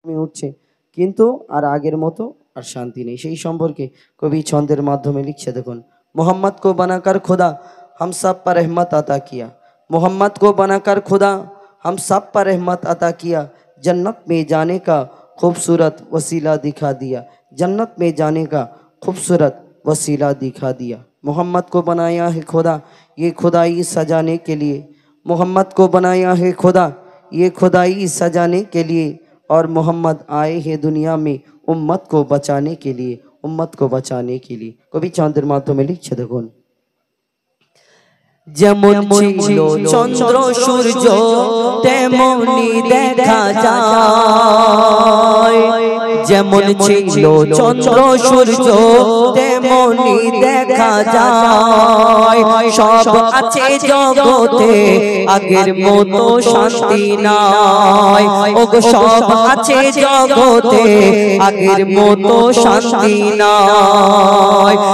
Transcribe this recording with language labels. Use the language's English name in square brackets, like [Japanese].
[Bangla] উঠছে, কিন্তু আর আগের মতো আর শান্তি নেই। সেই সম্পর্কে কবি ছন্দের মাধ্যমে লিখছে, দেখুন। [Hindi] मोहम्मद को बनाकर खुदा हम सब पर रहमत अता किया, मोहम्मद को बनाकर खुदा हम सब पर रहमत अता किया, जन्नत में जाने का खूबसूरत वसीला दिखा दिया, जन्नत में जाने का खूबसूरत वसीला दिखा दिया। मोहम्मद को बनाया है खुदा ये खुदाई सजाने के लिए, मोहम्मद को बनाया है खुदा ये खुदाई सजाने के लिए, और मोहम्मद आए हैं दुनिया में उम्मत को बचाने के लिए, उम्मत को बचाने के लिए। [Bangla] कवि छंদের মাধ্যমে লিখছে, দেখুন। যেমন ছিল চন্দ্র সূর্য তেমনি দেখা যায়, যেমন ছিল চন্দ্র সূর্য তেমনি দেখা যায়, সব আছে জগতে আগের মতো শান্তি নাই, ওগো সব আছে জগতে আগের মতো শান্তি নাই।